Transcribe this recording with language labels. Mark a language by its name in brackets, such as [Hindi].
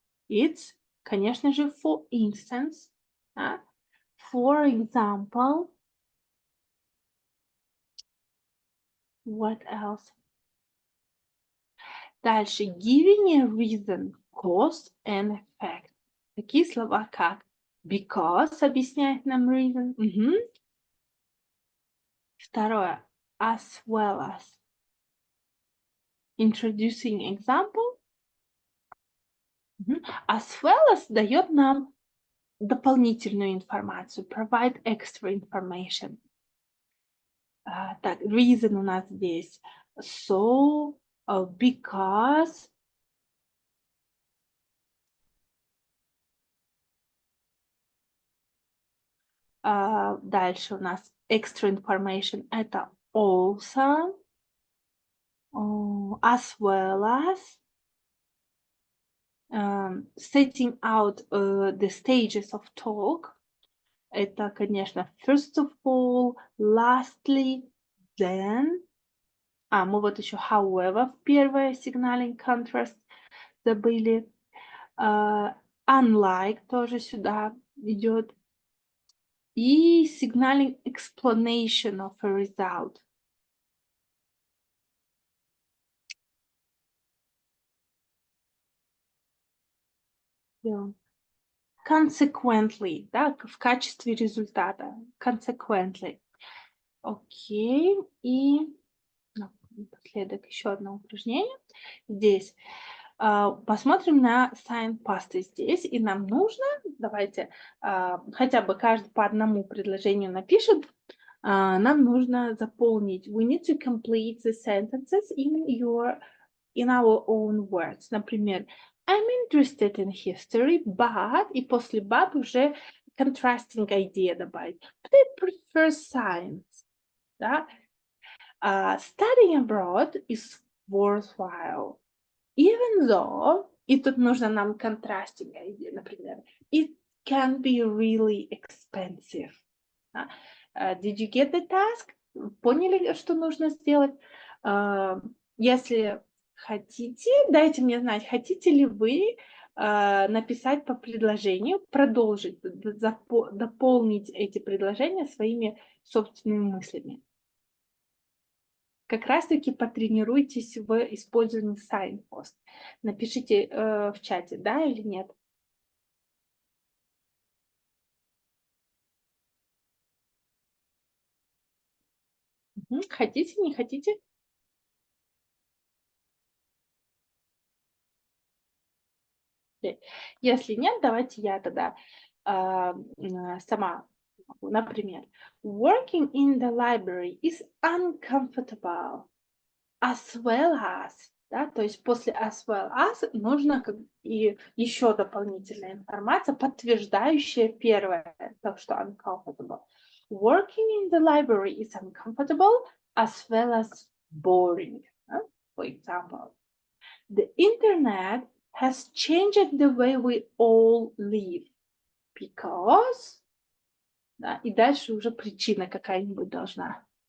[English] It's, конечно же, for instance. For example, what else? Дальше, giving a reason, cause and effect. [Russian] Такие слова как because объясняет нам reason. [English] Второе, as well as. Introducing example. As well as [Russian] дает нам дополнительную информацию, [English] provide extra information. [Russian] Так, reason у нас здесь. So, because. Дальше у нас extra information. [English] Это also, as well as. Setting out the stages of talk. [Russian] Это, конечно, [English] first of all, lastly, then. [Russian] Мы вот еще however в первое signaling contrast забыли. Unlike тоже сюда идет. [English] И signaling explanation of a result. Yeah. [Russian] Consequently, да, в качестве результата. [English] Consequently. Окей. [Russian] И напоследок еще одно упражнение. Здесь посмотрим на sign past здесь. И нам нужно, давайте хотя бы каждый по одному предложению напишет. Нам нужно заполнить. [English] We need to complete the sentences in our own words. Например, I'm interested in history, but, и после but уже contrasting idea добавить. But I prefer science. Да? Studying abroad is worthwhile. Even though, [Russian] и тут нужно нам [English] contrasting idea, например, it can be really expensive. Да? Did you get the task? [Russian] Поняли, что нужно сделать? Если хотите, дайте мне знать, хотите ли вы написать по предложению, продолжить, дополнить эти предложения своими собственными мыслями. Как раз-таки потренируйтесь в использовании signpost. Напишите в чате, да или нет. Хотите, не хотите? Если нет, давайте я тогда сама. Например, [English] working in the library is uncomfortable, as well as, [Russian] да, то есть после as well as нужно и еще дополнительная информация, подтверждающая первое, так что uncomfortable. [English] Working in the library is uncomfortable, as well as boring. For example, the internet has changed the way we all live because, [Russian] да, и дальше уже причина какая-нибудь должна.